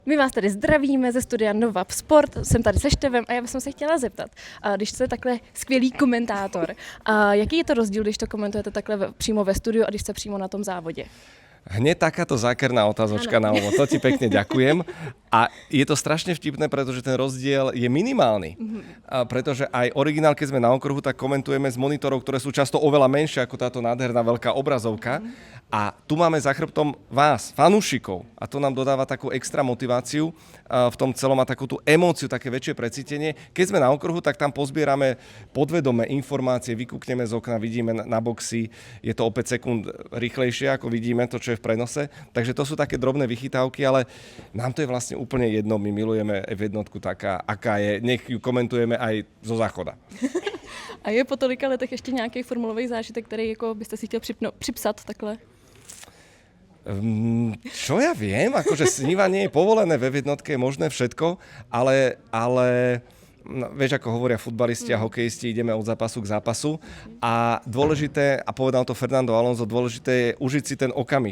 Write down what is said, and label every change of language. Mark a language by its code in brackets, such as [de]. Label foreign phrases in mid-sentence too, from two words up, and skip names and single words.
[cs] My vás tady zdravíme ze studia Nova Sport, jsem tady se Števem a já bych se chtěla zeptat, když jste takhle skvělý komentátor, jaký je to rozdíl, když to komentujete takhle přímo ve studiu a když jste přímo na tom závodě? [sk] Hneď takáto zákerná otázočka na úvod. To ti pekne ďakujem. A je to strašne vtipné, pretože ten rozdiel je minimálny. Pretože aj originál, keď sme na okruhu, tak komentujeme z monitorov, ktoré sú často oveľa menšie ako táto nádherná veľká obrazovka. A tu máme za chrbtom vás, fanúšikov. A to nám dodáva takú extra motiváciu v tom celom a takú tú emóciu, také väčšie precítenie. Keď sme na okruhu, tak tam pozbierame podvedome informácie, vykúkneme z okna, vidíme na boxy, je to o 5 sekúnd rýchlejšie, ako vidíme to, čo je v prenose. Takže to sú také drobné vychytávky, ale nám to je vlastne úplne jedno. My milujeme F1 taká, aká je. Nech ju komentujeme aj zo záchoda. [cs] A je po tolika letech ještě nějaký formulový zážitek, který jako byste si chtěl připsat takhle? [sk] Čo ja viem, akože snívanie je povolené, ve jednotke je možné všetko, ale no, vieš, ako hovoria futbalisti a hokejisti, ideme od zápasu k zápasu a dôležité, a povedal to Fernando Alonso, dôležité je užiť si ten okamih.